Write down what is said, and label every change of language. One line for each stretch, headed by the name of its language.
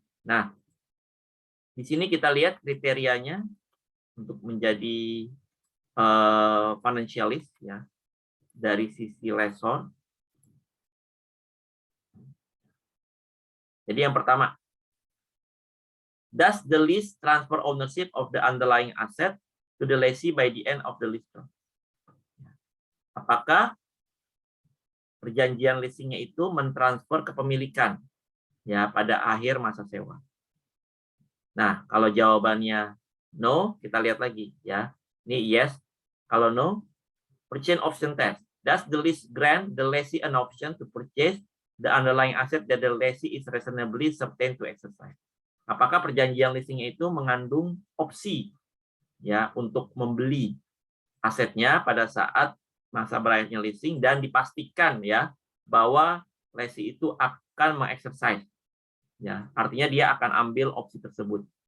Indonesian: Nah, di sini kita lihat kriterianya untuk menjadi financial lease ya dari sisi lessor. Jadi yang pertama,
English: does the lease transfer ownership of the underlying asset to the lessee by the end of the lease term?
Indonesian: Apakah perjanjian leasingnya itu mentransfer kepemilikan ya pada akhir masa sewa? Nah, kalau jawabannya no, kita lihat lagi ya. Ini yes.
English: Kalau no, purchase option test. Does the lease grant the lessee an option to purchase the underlying asset that the lessee is reasonably certain to exercise?
Indonesian: Apakah perjanjian leasingnya itu mengandung opsi ya untuk membeli asetnya pada saat masa berakhirnya leasing dan dipastikan ya bahwa lessee itu akan mengexercise ya, artinya dia akan ambil opsi tersebut.